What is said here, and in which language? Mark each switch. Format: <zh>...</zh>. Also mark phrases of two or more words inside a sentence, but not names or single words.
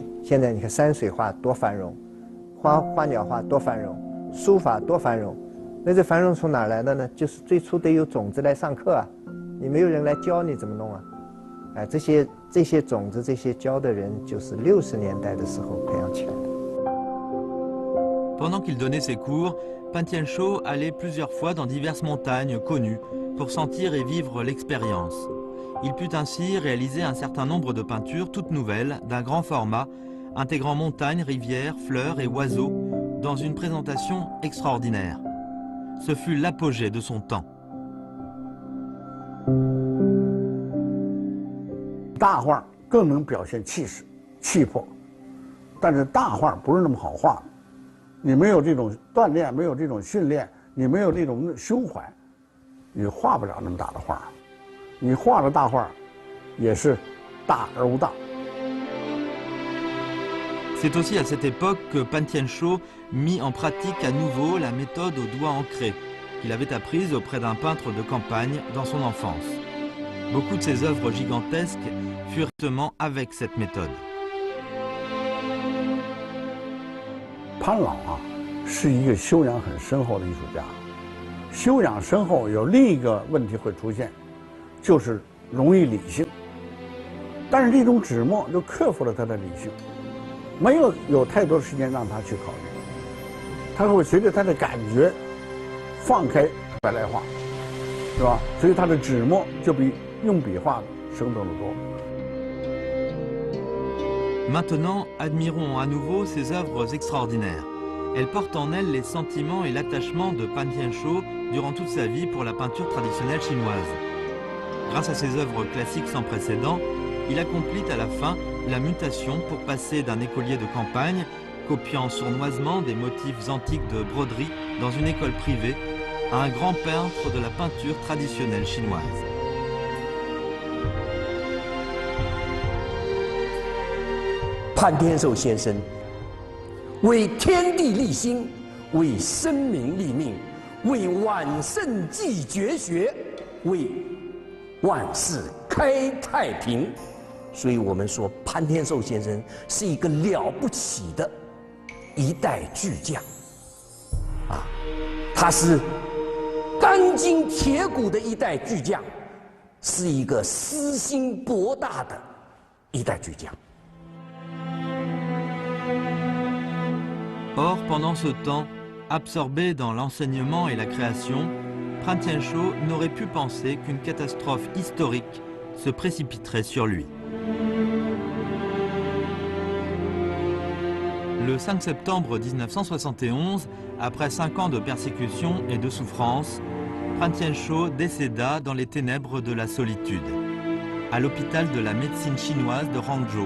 <zh>现在你看山水画多繁荣，花鸟画多繁荣，书法多繁荣。那这繁荣从哪来的呢？就是最初得有种子来上课啊，你没有人来教你怎么弄啊？这些种子，这些教的人，就是60年代的时候培养起来的。</zh> <fr>Pendant qu'il donnait ses cours, Pan Tian-sho allait plusieurs fois dans diverses montagnes connues pour sentir et vivre l'expérience. Il put ainsi réaliser un certain nombre de peintures toutes nouvelles, d'un grand format, intégrant montagnes, rivières, fleurs et oiseaux, dans une présentation extraordinaire. Ce fut l'apogée de son temps.</fr> <zh>大画更能表现气势、气魄，但是大画不是那么好画。你没有这种锻炼，没有这种训练，你没有那种胸怀，你画不了那么大的画。你画的大画，也是大而无当。</zh> <fr>C'est aussi à cette époque que Pan Tian-Sho mit en pratique à nouveau la méthode au doigt ancré, qu'il avait apprise auprès d'un peintre de campagne dans son enfance. Beaucoup de ses œuvres gigantesques furent justement avec cette méthode.</fr> <zh>潘老啊，是一个修养很深厚的艺术家。修养深厚有另一个问题会出现，就是容易理性。但是这种纸墨就克服了他的理性，没有太多时间让他去考虑，他会随着他的感觉放开白来画，是吧？所以他的纸墨就比用笔画的生动得多。</zh> <fr>Maintenant, admirons à nouveau ses œuvres extraordinaires. Elles portent en elles les sentiments et l'attachement de Pan Tian-Sho durant toute sa vie pour la peinture traditionnelle chinoise. Grâce à ses œuvres classiques sans précédent, il accomplit à la fin la mutation pour passer d'un écolier de campagne, copiant sournoisement des motifs antiques de broderie dans une école privée, à un grand peintre de la peinture traditionnelle chinoise.</fr> <zh>潘天寿先生为天地立心，为生民立命，为万圣继绝学，为万世开太平。所以我们说，潘天寿先生是一个了不起的一代巨匠，啊，他是钢筋铁骨的一代巨匠，是一个私心博大的一代巨匠。</zh> <fr>Or, pendant ce temps, absorbé dans l'enseignement et la création, Pan Tian-Sho n'aurait pu penser qu'une catastrophe historique se précipiterait sur lui. Le 5 septembre 1971, après 5 ans de persécution et de souffrance, Pan Tian-Sho décéda dans les ténèbres de la solitude, à l'hôpital de la médecine chinoise de Hangzhou.</fr>